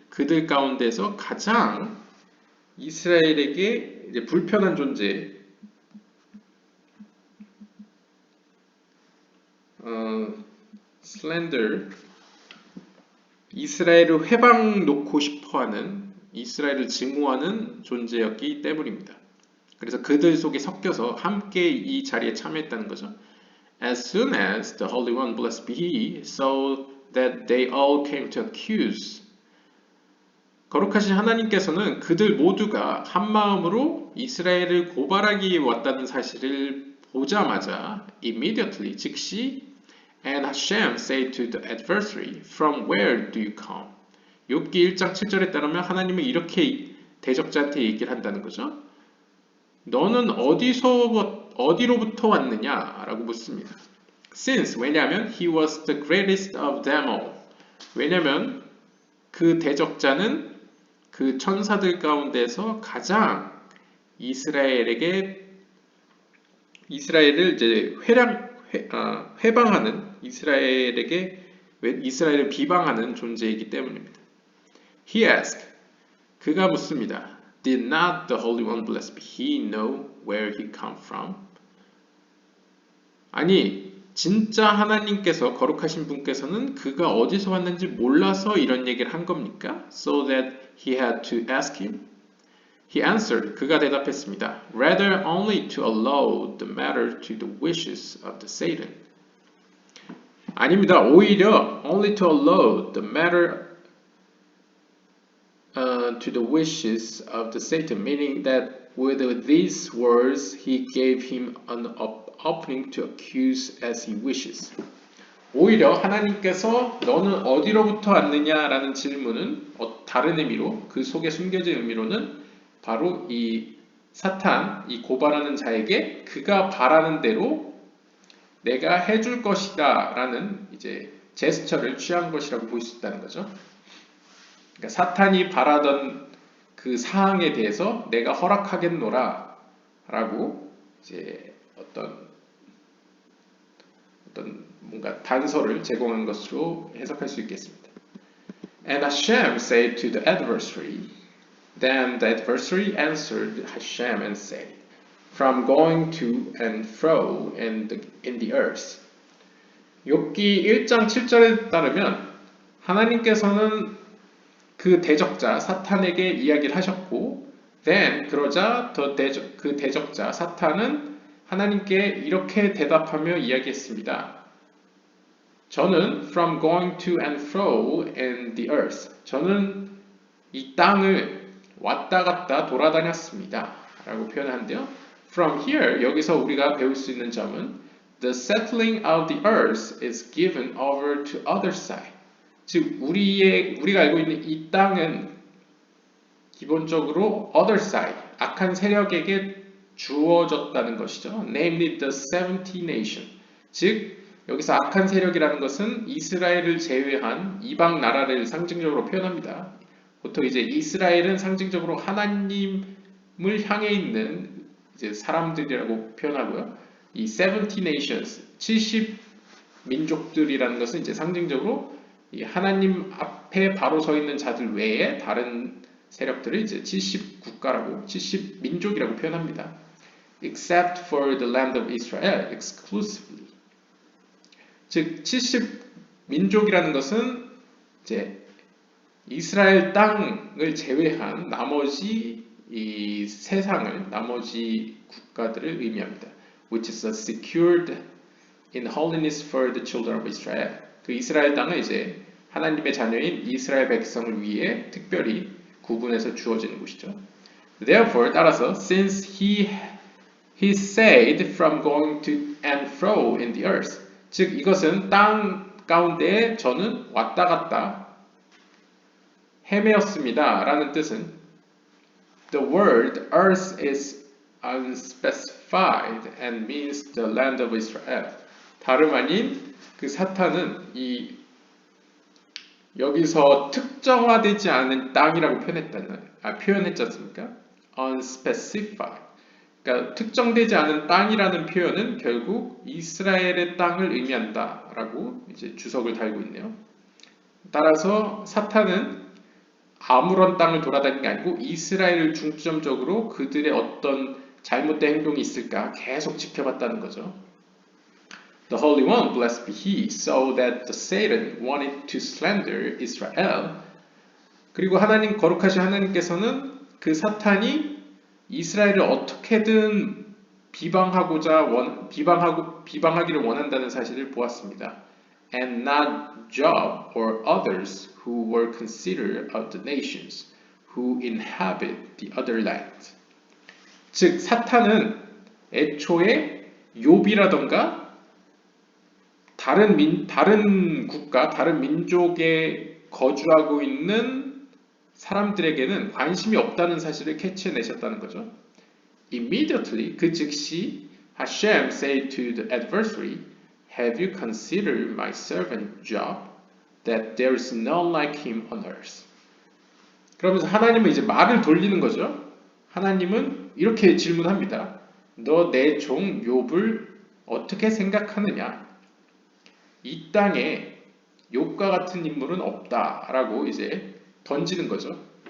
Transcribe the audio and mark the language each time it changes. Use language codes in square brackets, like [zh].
[ko] 그들 가운데서 가장 이스라엘에게 이제 불편한 존재, 슬렌더, 이스라엘을 회방 놓고 싶어하는, 이스라엘을 증오하는 존재였기 때문입니다. 그래서 그들 속에 섞여서 함께 이 자리에 참여했다는 거죠. [en] As soon as the Holy One, blessed be He, saw that they all came to accuse. [ko] 거룩하신 하나님께서는 그들 모두가 한 마음으로 이스라엘을 고발하기 위해 왔다는 사실을 보자마자 [en] immediately, [ko] 즉시 [en] And Hashem said to the adversary, From where do you come? [ko] 욥기 1장 7절에 따르면 하나님은 이렇게 대적자한테 얘기를 한다는 거죠. 너는 어디로부터 왔느냐? 라고 묻습니다. [en] Since, [ko] 왜냐하면 [en] he was the greatest of them all. [ko] 왜냐하면 그 대적자는 그 천사들 가운데서 가장 이스라엘을 이제 회방하는, 이스라엘을 비방하는 존재이기 때문입니다. [en] He asked, [ko] 그가 묻습니다. [en] Did not the Holy One, blessed be He, know where he come from? [ko] 아니, 진짜 하나님께서, 거룩하신 분께서는 그가 어디서 왔는지 몰라서 이런 얘기를 한 겁니까? [en] So that he had to ask him? He answered, [ko] 그가 대답했습니다. [en] Rather only to allow the matter to the wishes of the Satan. [ko] 아닙니다. 오히려 [en] only to allow the matter to the wishes of the Satan, meaning that with these words he gave him an opening to accuse as he wishes. [ko] 오히려 하나님께서 너는 어디로부터 왔느냐라는 질문은 다른 의미로, 그 속에 숨겨진 의미로는 바로 이 사탄, 이 고발하는 자에게 그가 바라는 대로 내가 해줄 것이다 라는 이제 제스처를 취한 것이라고 볼 수 있다는 거죠. 그러니까 사탄이 바라던 그 사항에 대해서 내가 허락하겠노라 라고 이제 어떤 뭔가 단서를 제공한 것으로 해석할 수 있겠습니다. [en] And Hashem said to the adversary, Then the adversary answered Hashem and said, From going to and fro in the earth. [ko] 욥기 1장 7절에 따르면 하나님께서는 그 대적자 사탄에게 이야기를 하셨고, [en] then [ko] 그러자 그 대적자 사탄은 하나님께 이렇게 대답하며 이야기했습니다. 저는 [en] from going to and fro in the earth. [ko] 저는 이 땅을 왔다 갔다 돌아다녔습니다. 라고 표현하는데요. [en] From here, [ko] 여기서 우리가 배울 수 있는 점은 [en] the settling of the earth is given over to other side. [ko] 즉, 우리가 알고 있는 이 땅은 기본적으로 [en] other side, [ko] 악한 세력에게 주어졌다는 것이죠. [en] Namely the 70 nation. [ko] 즉, 여기서 악한 세력이라는 것은 이스라엘을 제외한 이방 나라를 상징적으로 표현합니다. 보통 이제 이스라엘은 상징적으로 하나님을 향해 있는 이제 사람들이라고 표현하고요. 이 [en] 70 nations, [ko] 70 민족들이라는 것은 이제 상징적으로 이 하나님 앞에 바로 서 있는 자들 외에 다른 세력들을 이제 70 국가라고, 70 민족이라고 표현합니다. [en] Except for the land of Israel, exclusively. [ko] 즉, 70 민족이라는 것은 이제 이스라엘 땅을 제외한 나머지 이 세상을, 나머지 국가들을 의미합니다. [en] Which is secured in holiness for the children of Israel. [ko] 그 이스라엘 땅은 이제 하나님의 자녀인 이스라엘 백성을 위해 특별히 구분해서 주어지는 곳이죠. [en] Therefore, [ko] 따라서, [en] since he said from going to and fro in the earth. [ko] 즉, 이것은 땅 가운데에 저는 왔다 갔다 헤매었습니다. 라는 뜻은 [en] the word earth is unspecified and means the land of Israel. [ko] 다름 아닌 그 사탄은 여기서 특정화되지 않은 땅이라고 표현했지 않습니까? [en] unspecified. [ko] 그러니까 특정되지 않은 땅이라는 표현은 결국 이스라엘의 땅을 의미한다라고 이제 주석을 달고 있네요. 따라서 사탄은 아무런 땅을 돌아다니는 게 아니고 이스라엘을 중점적으로 그들의 어떤 잘못된 행동이 있을까 계속 지켜봤다는 거죠. [en] The Holy One, blessed be He, saw that the Satan wanted to slander Israel. [ko] 그리고 하나님 거룩하신 하나님께서는 그 사탄이 이스라엘을 어떻게든 비방하기를 원한다는 사실을 보았습니다. [en] And not Job or others who were considered of the nations who inhabit the other land. [ko] 즉 사탄은 애초에 욥이라던가 다른 국가, 다른 민족에 거주하고 있는 사람들에게는 관심이 없다는 사실을 캐치해내셨다는 거죠. [en] Immediately, [ko] 그 즉시 [en] Hashem said to the adversary, Have you considered my servant Job, that there is none like him on earth? [ko] 그러면서 하나님은 이제 말을 돌리는 거죠. 하나님은 이렇게 질문합니다. 너 내 종 욥을 어떻게 생각하느냐? 이 땅에 욥과 같은 인물은 없다라고 이제 던지는 거죠.